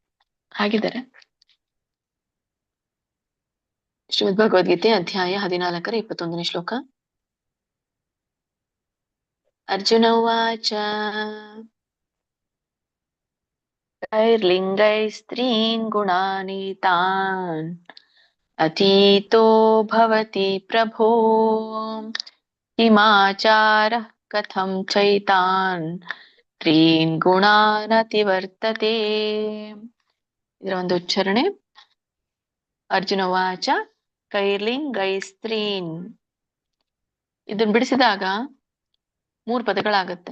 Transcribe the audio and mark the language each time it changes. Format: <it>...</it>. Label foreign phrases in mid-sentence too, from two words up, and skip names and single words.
<kn>ಹಾಗಿದ್ದಾರೆ ಶ್ರೀಮದ್ ಭಗವದ್ಗೀತೆ ಅಧ್ಯಾಯ 14 21ನೇ ಶ್ಲೋಕ.</kn> <sa>ಅರ್ಜುನ ಉವಾಚ ಕೈರ್ಲಿಂಗೈಸ್ತ್ರೀನ್ ಗುಣಾನೀತಾನ್ ಅತೀತೋ ಭವತಿ ಪ್ರಭೋ ಕಿಮಾಚಾರಃ ಕಥಂ ಚೈತಾನ್ ತ್ರೀನ್ ಗುಣಾನತಿವರ್ತತೆ.</sa> <kn>ಇದರ ಒಂದು ಉಚ್ಚಾರಣೆ.</kn> <sa>ಅರ್ಜುನ ವಾಚ ಕೈರ್ಲಿಂಗೈಸ್ತ್ರೀನ್.</sa> <kn>ಇದನ್ನ ಬಿಡಿಸಿದಾಗ 3 ಪದಗಳಾಗತ್ತೆ.</kn>